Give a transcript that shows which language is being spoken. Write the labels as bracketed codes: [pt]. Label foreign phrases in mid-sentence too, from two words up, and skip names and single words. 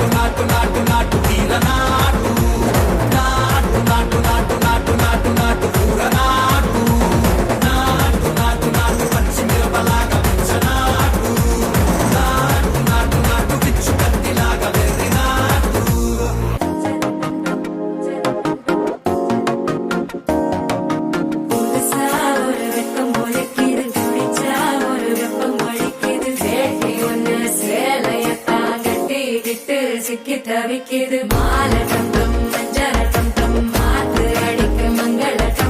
[te] నాటు నాటు నాటు తీర నాటు నాటు నాటు నాటు నాటు నాటు నాటు పూర నాటు నాటు నాటు నాటు పచ్చి మిరపలాగా పిచ్చ నాటు నాటు నాటు నాటు పిచ్చు కత్తిలాగా వెర్రి నాటు [ta] சிக்கி தவிக்குது மால டம் டம் மஞ்சள டம் டம் மாத்து அடிக்க மங்கள டம்